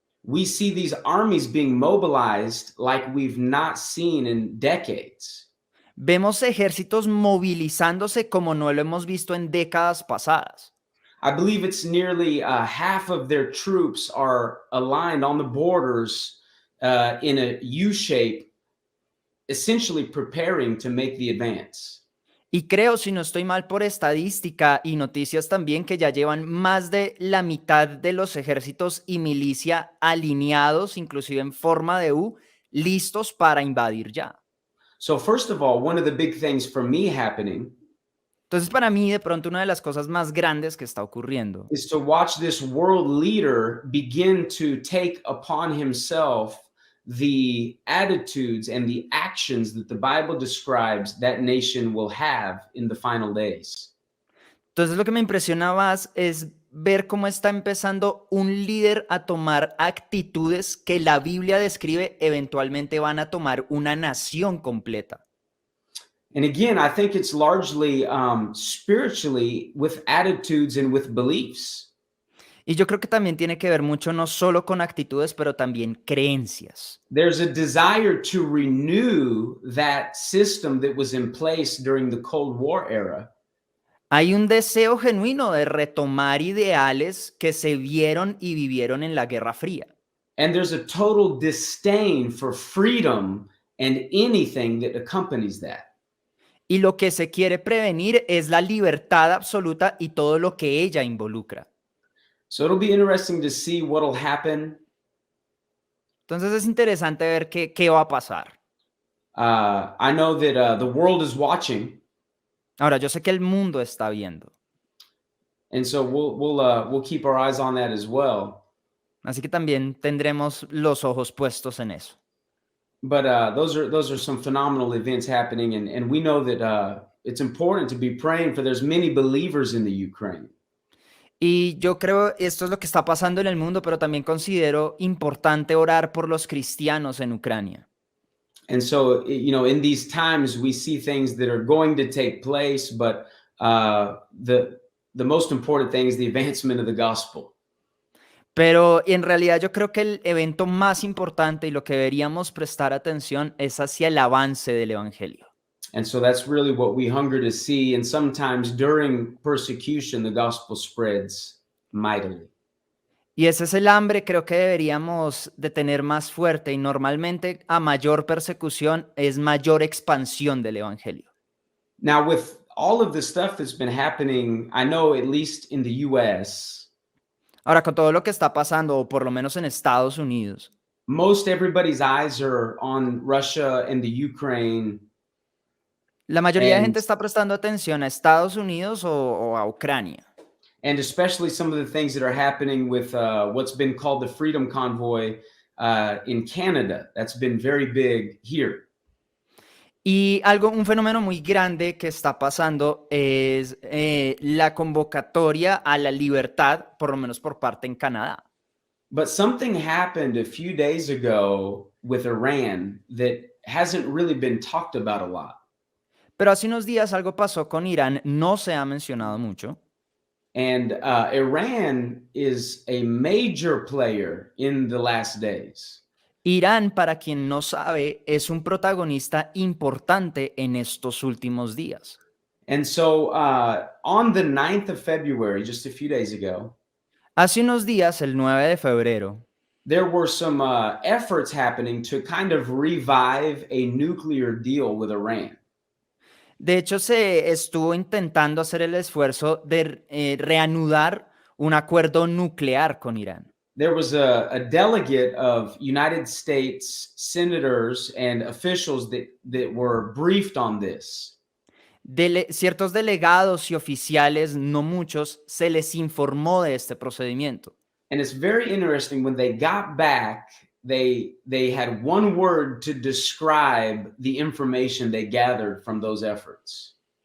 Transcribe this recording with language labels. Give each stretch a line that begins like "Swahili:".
English: we see these armies being mobilized like we've not seen in decades.
Spanish: Vemos ejércitos movilizándose como no lo hemos visto en décadas pasadas.
English: I believe it's nearly half of their troops are aligned on the borders in a U shape, essentially preparing to make the advance.
Spanish: Y creo, si no estoy mal por estadística y noticias también, que ya llevan más de la mitad de los ejércitos y milicia alineados, inclusive en forma de U, listos para invadir ya.
English: So first of all, one of the big things for me happening
Spanish: Entonces, para mí, de pronto, una de las cosas más grandes que está ocurriendo
English: is to watch this world leader begin to take upon himself the attitudes and the actions that the Bible describes that nation will have in the final days.
Spanish: Entonces, lo que me impresiona más es ver cómo está empezando un líder a tomar actitudes que la Biblia describe eventualmente van a tomar una nación completa.
English: And again, I think it's largely spiritually with attitudes and with beliefs.
Spanish: Y yo creo que también tiene que ver mucho no solo con actitudes, pero también creencias.
English: There's a desire to renew that system that was in place during the Cold War era.
Spanish: Hay un deseo genuino de retomar ideales que se vieron y vivieron en la Guerra Fría.
English: And there's a total disdain for freedom and anything that accompanies that.
Spanish: Y lo que se quiere prevenir es la libertad absoluta y todo lo que ella involucra.
English: So it'll be interesting to see what'll happen.
Spanish: Entonces es interesante ver qué va a pasar.
English: I know that the world is watching,
Spanish: Ahora, yo sé que el mundo está viendo,
English: and so we'll keep our eyes on that as well.
Spanish: así que también tendremos los ojos puestos en eso.
English: But those are some phenomenal events happening, and we know that it's important to be praying for. There's many believers in the Ukraine.
Spanish: Y yo creo esto es lo que está pasando en el mundo, pero también considero importante orar por los cristianos en Ucrania.
English: And so, you know, in these times, we see things that are going to take place, but the most important thing is the advancement of the gospel.
Spanish: Pero en realidad yo creo que el evento más importante y lo que deberíamos prestar atención es hacia el avance del evangelio.
English: And so that's really what we hunger to see. And sometimes during persecution, the gospel spreads mightily.
Spanish: Y ese es el hambre, creo que deberíamos de tener más fuerte, y normalmente a mayor persecución es mayor expansión del evangelio.
English: Now, with all of the stuff that's been happening, I know at least in the US,
Spanish: Ahora, con todo lo que está pasando, o por lo menos en Estados Unidos,
English: most everybody's eyes are on Russia and the Ukraine.
Spanish: la mayoría de
English: And-
Spanish: gente está prestando atención a Estados Unidos o a Ucrania.
English: And especially some of the things that are happening with what's been called the Freedom Convoy in Canada. That's been very big here.
Spanish: Y un fenómeno muy grande que está pasando es la convocatoria a la libertad, por lo menos por parte en Canadá.
English: But something happened a few days ago with Iran that hasn't really been talked about a lot.
Spanish: Pero hace unos días algo pasó con Irán, no se ha mencionado mucho.
English: And Iran is a major player in the last days.
Spanish: Irán, para quien no sabe, es un protagonista importante en estos últimos días.
English: And so on the 9th of February, just a few days ago,
Spanish: Hace unos días, el 9 de febrero,
English: there were some efforts happening to kind of revive a nuclear deal with Iran.
Spanish: de hecho, se estuvo intentando hacer el esfuerzo de reanudar un acuerdo nuclear con Irán.
English: There was a delegate of United States senators and officials that were briefed on this.
Spanish: Ciertos delegados y oficiales, no muchos, se les informó de este procedimiento.
English: And it's very interesting, when they got back, they had one word to describe the information they gathered from those efforts.